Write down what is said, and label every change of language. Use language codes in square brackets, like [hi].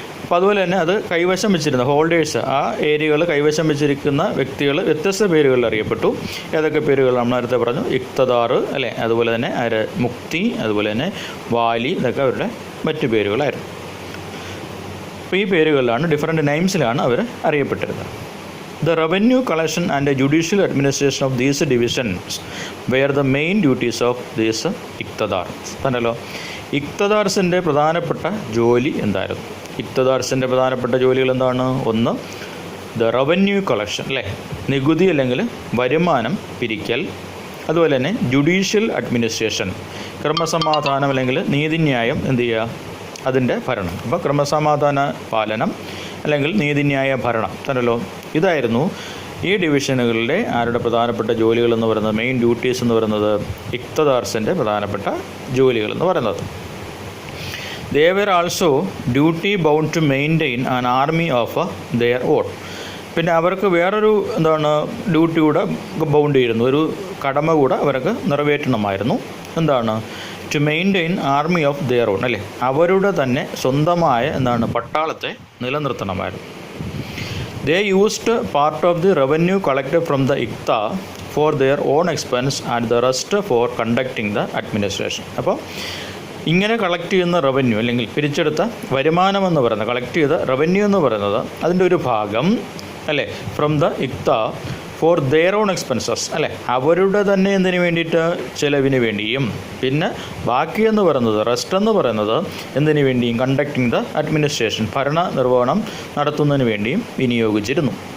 [ml] അപ്പോൾ അതുപോലെ തന്നെ അത് കൈവശം വെച്ചിരുന്ന ഹോൾഡേഴ്സ്, ആ ഏരിയകൾ കൈവശം വെച്ചിരിക്കുന്ന വ്യക്തികൾ വ്യത്യസ്ത പേരുകളിൽ അറിയപ്പെട്ടു. ഏതൊക്കെ പേരുകൾ നമ്മൾ നേരത്തെ പറഞ്ഞു? ഇക്തദാർ അല്ലേ, അതുപോലെ തന്നെ മുക്തി, അതുപോലെ തന്നെ വാലി, ഇതൊക്കെ അവരുടെ മറ്റു പേരുകളായിരുന്നു. അപ്പോൾ ഈ പേരുകളിലാണ്, ഡിഫറെൻറ്റ് നെയിംസിലാണ് അവർ അറിയപ്പെട്ടിരുന്നത്. [en] The revenue collection and the judicial administration of these divisions were the main duties of these ഇഖ്തദാർസ്. [ml] തന്നല്ലോ, ഇഖ്തദാർസിൻ്റെ പ്രധാനപ്പെട്ട ജോലി എന്തായിരുന്നു? ഇഖ്തദാർസിൻ്റെ പ്രധാനപ്പെട്ട ജോലികൾ എന്താണ്? ഒന്ന്, [en] the revenue collection, [ml] അല്ലേ, നികുതി അല്ലെങ്കിൽ വരുമാനം പിരിക്കൽ. അതുപോലെ തന്നെ ജുഡീഷ്യൽ അഡ്മിനിസ്ട്രേഷൻ, ക്രമസമാധാനം അല്ലെങ്കിൽ നീതിന്യായം എന്ത് ചെയ്യുക, അതിൻ്റെ ഭരണം. അപ്പോൾ ക്രമസമാധാന പാലനം അല്ലെങ്കിൽ നീതിന്യായ ഭരണം തന്നല്ലോ, ഇതായിരുന്നു ഈ ഡിവിഷനുകളുടെ ആരുടെ പ്രധാനപ്പെട്ട ജോലികൾ എന്ന് പറയുന്നത്, [en] main duties [ml] എന്ന് പറയുന്നത് ഇഖ്തദാർസിൻ്റെ പ്രധാനപ്പെട്ട ജോലികൾ എന്ന് പറയുന്നത്. [en] They were also duty bound to maintain an army of their own. [ml] പിന്നെ അവർക്ക് വേറൊരു ഡ്യൂട്ടി കൂടെ ബൗണ്ട് ചെയ്യുന്നു, ഒരു കടമ കൂടെ അവർക്ക് നിറവേറ്റണമായിരുന്നു. എന്താണ്? [en] to maintain army of their own, [ml] അല്ലേ, അവരുടെ തന്നെ സ്വന്തമായ പട്ടാളത്തെ നിലനിർത്തണമായിരുന്നു. [en] They used part of the revenue collected from the ഇഖ്ത for their own expense and the rest for conducting the administration. [ml] അപ്പോൾ ഇങ്ങനെ കളക്ട് ചെയ്യുന്ന റവന്യൂ അല്ലെങ്കിൽ പിരിച്ചെടുത്ത വരുമാനമെന്ന് പറയുന്നത്, കളക്ട് ചെയ്ത റവന്യൂ എന്ന് പറയുന്നത് അതിൻ്റെ ഒരു ഭാഗം, അല്ലേ, [en] from the ഇഖ്ത for their own expenses, [ml] അല്ലേ, അവരുടെ തന്നെ എന്തിനു വേണ്ടിയിട്ട്, ചിലവിന് വേണ്ടിയും, പിന്നെ ബാക്കിയെന്ന് പറയുന്നത്, റെസ്റ്റ് എന്ന് പറയുന്നത് എന്തിനു വേണ്ടിയും, [en] conducting the administration, [ml] ഭരണ നിർവഹണം നടത്തുന്നതിന് വേണ്ടിയും വിനിയോഗിച്ചിരുന്നു.